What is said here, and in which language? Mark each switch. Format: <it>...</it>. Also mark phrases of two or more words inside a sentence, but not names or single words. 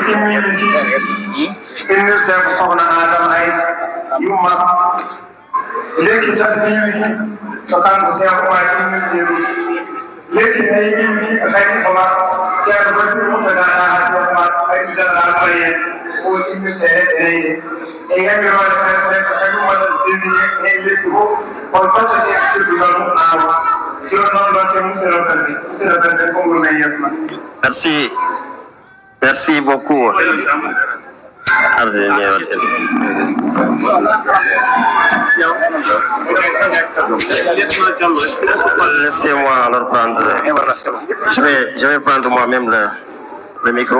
<ff>ɗimmiɗi ɗi ɗimirte ko sohna Adama Aïssa yumma lekki tasbiwi ɗi so kanko Cheikh Oumar ɗimmirte ɗum lekki nayi ɗiwi ɗi ko Khalifa ma ceerno Basir Moutada ha Cheikh Oumar hayɗi général Mayen o ɗimirte leɗɗe leydi e yamirode préfet ko kañum waɗa désigné e lekki fof on tottete tribunal aawo joni noon ɗon te</ff> <fr>monsieur le préfet</fr> <ff>Kongo men yesma.</ff> <fr>Merci beaucoup. Laissez-moi alors prendre. Je vais prendre moi-même le micro.</fr>